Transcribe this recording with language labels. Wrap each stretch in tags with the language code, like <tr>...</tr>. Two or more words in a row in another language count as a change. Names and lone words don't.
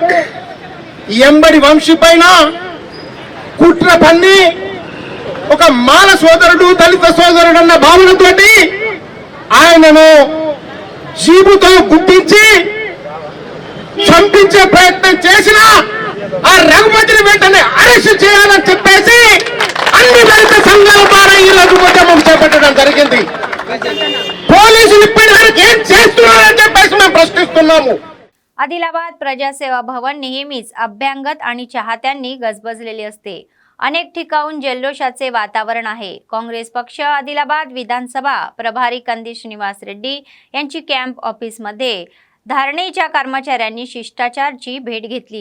<te>ఎంబడి వంశీ పైన కుట్ర పన్ని ఒక మాల సోదరుడు దళిత సోదరుడు అన్న భావనతోటి ఆయనను జీబుతో గుర్తించి చంపించే ప్రయత్నం చేసిన ఆ రఘుపతిని వెంటనే అరెస్ట్ చేయాలని చెప్పేసి అన్ని దళిత సంఘాల ద్వారా ఈ రఘుపతి చేపట్టడం జరిగింది. పోలీసులు ఇప్పటివరకు ఏం చేస్తున్నారని చెప్పేసి మేము ప్రశ్నిస్తున్నాము.</te> <mr>आदिलाबाद प्रजासेवा भवन नेहमीच अभ्यंगत आणि चाहत्यांनी गजबजलेले असते. अनेक ठिकाणून जल्लोषाचे वातावरण आहे. काँग्रेस पक्ष आदिलाबाद विधानसभा प्रभारी कंदी श्रीनिवास रेड्डी यांची</mr> <en>camp officeमध्ये</en> <mr>धारणेच्या कर्मचाऱ्यांनी शिष्टाचाराची भेट घेतली.</mr>